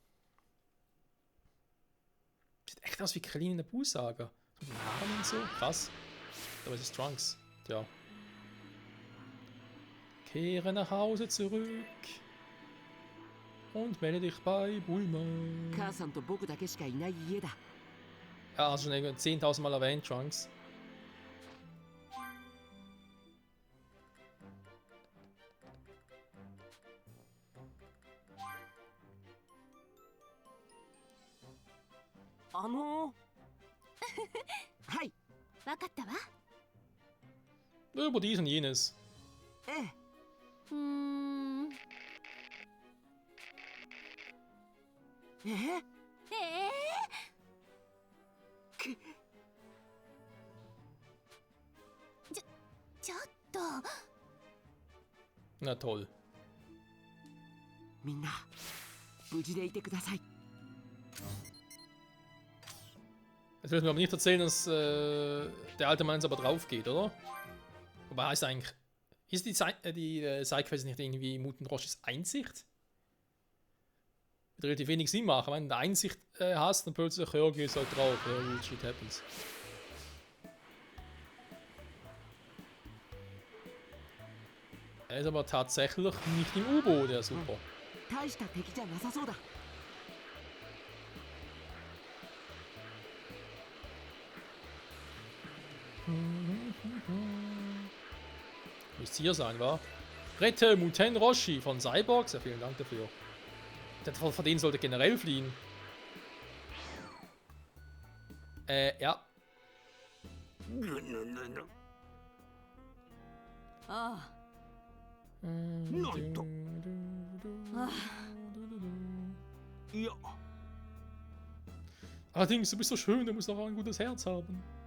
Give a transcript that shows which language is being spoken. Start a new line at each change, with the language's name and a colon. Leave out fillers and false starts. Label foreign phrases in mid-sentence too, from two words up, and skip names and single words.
German: Sieht echt aus wie Krillin in der Buu-Saga. Mit den Haaren und so. Krass. Aber es ist Trunks. Tja. Kehre nach Hause zurück. Und melde dich bei Bulma.
Japanese: 母さんと僕だけしかいない家だ。
German: Ja, also schon 10.000 Mal erwähnt, Trunks.
Japanese: はい。わかったわ。
German: Über dies und jenes.
Japanese: ええ。ええ。ちょっと。
German: Na toll.
Japanese: みんな無事でいてください。
German: Jetzt willst du mir aber nicht erzählen, dass der alte Mann jetzt aber drauf geht, oder? Wobei heißt eigentlich. Ist die Sidequest nicht irgendwie Muten Roshis Einsicht? Wird relativ wenig Sinn machen, wenn du Einsicht hast, dann plötzlich, ja, gehst halt drauf, ja, gut,
English: shit happens.
German: Er ist aber tatsächlich nicht im U-Boot, der super.
Japanese: 大した敵じゃなさそうだ。
German: Müsste hier sein, wa? Rette Muten Roshi von Cyborgs. Ja, vielen Dank dafür. Von denen sollte generell fliehen. Ja.
Japanese: ああ。なんと。いや。
German: Allerdings, du bist so schön, du musst doch auch ein gutes Herz haben.